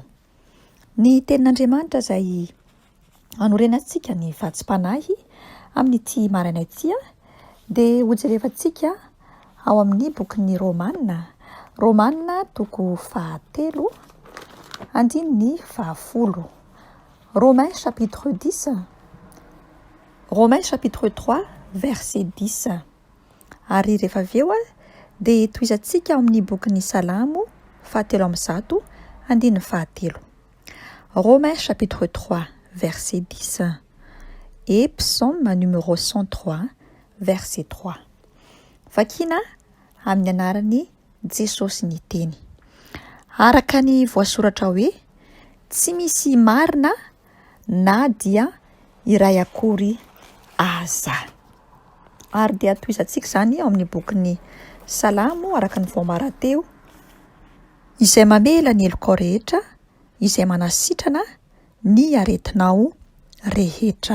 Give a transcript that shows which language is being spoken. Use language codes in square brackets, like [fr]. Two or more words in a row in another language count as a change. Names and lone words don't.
[mg] Ny tenin'Andriamanitra izay anorenantsika ny vatsim-panahy amin'ity maraina ity dia hojerevantsika ao amin'ny bokin'ny Romanina toko 7 andininy 10. [fr] Romains chapitre 10, Romains chapitre 3 verset 10. [mg] Ary rehefa aveo dia toizantsika ao amin'ny bokin'ny Salamo 7:1 andininy 7. [fr] Romains chapitre 3 verset 10 et psaume numéro 103 verset 3. [mg] Vakina amin'ny anarany Jesosy ny teny. Araka ny voasoratra hoe, tsy misy marina na dia iray akory aza. Ary dia toizantsika izany ao amin'ny bokin'ny Salamo araka ny voamaran-teo, izay mamela ny elokao rehetra, izay manasitrana ny aretinao rehetra.